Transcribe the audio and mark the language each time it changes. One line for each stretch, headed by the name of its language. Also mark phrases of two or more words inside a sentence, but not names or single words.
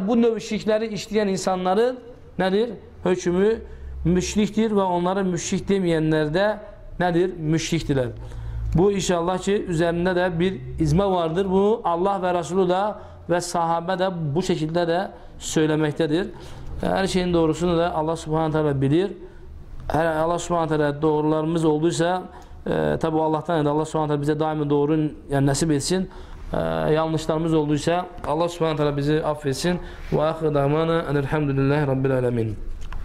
Azerbaijani: Bu növ şirkləri işləyən insanların nədir? Hökmü müşrikdir və onlara müşrik deməyənlər də nədir? Müşrikdirlər. Bu inşallah ki üzərində də bir icma vardır. Bu Allah və Resulü da və sahabə də bu şəkildə də söyləməkdədir. Hər şeyin doğrusunu da Allah
Arabic: سبحانه وتعالى
Azerbaijani: bilir.
Turkish: Allah
Arabic: سبحانه وتعالى
Turkish: doğrularımız olduysa tabi Allah'tan Allah
Arabic: سبحانه وتعالى
Turkish: bize daimi doğru yani nasip etsin. Yanlışlarımız olduysa Allah
Arabic: سبحانه وتعالى
Turkish: bizi affetsin. Ve ahir damana
Arabic: أن الحمد لله رب العالمين.